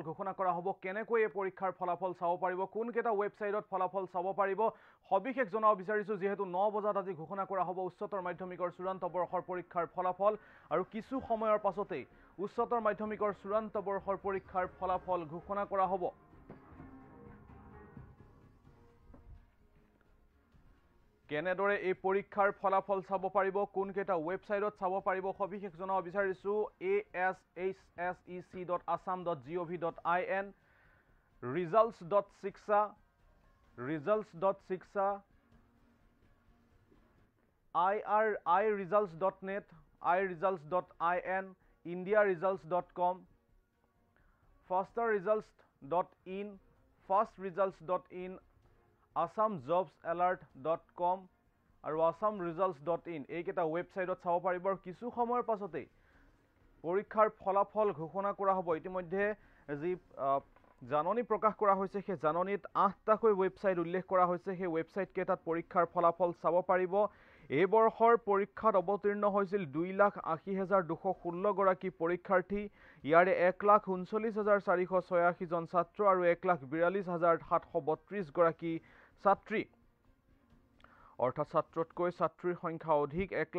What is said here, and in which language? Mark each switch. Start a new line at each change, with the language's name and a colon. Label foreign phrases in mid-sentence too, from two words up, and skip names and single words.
Assamese: ঘোষণা কৰা হ'ব কেনেকৈ এই পৰীক্ষাৰ ফলাফল চাব পাৰিব কোন কেটা ৱেবছাইটত ফলাফল চাব পাৰিব সবিশেষ জনাব বিচাৰিছো যেহেতু 9 বজাত আজি ঘোষণা কৰা হ'ব উচ্চতৰ মাধ্যমিকৰ চূড়ান্ত বৰ্ষৰ পৰীক্ষাৰ ফলাফল আৰু কিছু সময়ৰ পাছতে উচ্চতৰ মাধ্যমিকৰ চূড়ান্ত বৰ্ষৰ পৰীক্ষাৰ ফলাফল ঘোষণা কৰা হ'ব কেনেদৰে এই পৰীক্ষাৰ ফলাফল চাব পাৰিব কোন কেটা ৱেবছাইটত চাব পাৰিব সবিশেষ জনাব বিচাৰিছো ashsec.assam.gov.in results.shiksha iresults.net iresults.in indiaresults.com fasterresults.in fastresults.in assamjobsalert.com আৰু assamresults.in এই কেটা ৱেবছাইটত চাব পাৰিব আৰু কিছু সময়ৰ পাছতে পৰীক্ষাৰ ফলাফল ঘোষণা কৰা হ'ব ইতিমধ্যে যি জাননী প্ৰকাশ কৰা হৈছে সেই জাননীত 8টাকৈ ৱেবছাইট উল্লেখ কৰা হৈছে সেই ৱেবছাইট কেটাত পৰীক্ষাৰ ফলাফল চাব পাৰিব এই বৰ্ষৰ পৰীক্ষাত অৱতীৰ্ণ হৈছিল 2,80,216 গৰাকী পৰীক্ষাৰ্থী ইয়াৰে 1,39,486 জন ছাত্ৰ আৰু 1,42,732 গৰাকী ছাত্ৰী অৰ্থাৎ ছাত্ৰতকৈ ছাত্ৰীৰ সংখ্যা অধিক